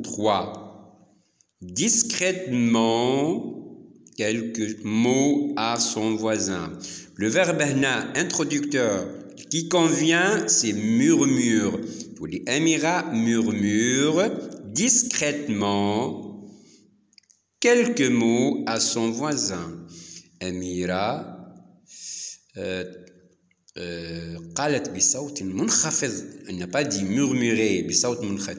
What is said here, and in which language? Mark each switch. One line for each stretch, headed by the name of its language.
French: 3. Discrètement quelques mots à son voisin. Le verbe hna introducteur qui convient, c'est murmure. Amira murmure discrètement quelques mots à son voisin.
Arabic: Amira قالت بصوت منخفض.
French: Elle n'a pas dit murmurer
Arabic: بصوت منخفض.